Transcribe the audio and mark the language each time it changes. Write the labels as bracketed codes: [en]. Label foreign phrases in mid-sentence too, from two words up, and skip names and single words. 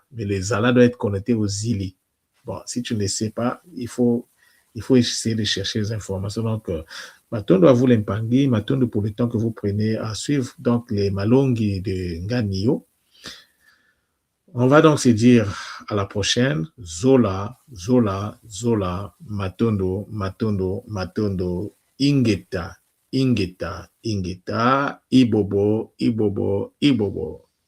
[fr] Mais les Zala doivent être connectés aux Zili. Bon, si tu ne sais pas, il faut essayer de chercher les informations. Donc, Matondo à vous l'Impangi, Matondo pour le temps que vous prenez à suivre donc les Malongi de Nganio. On va donc se dire à la prochaine. [kg] Zola, Zola, Zola, Matondo, Matondo, Matondo, Ingeta, Ingeta, Ingeta, Ibobo, Ibobo, Ibobo.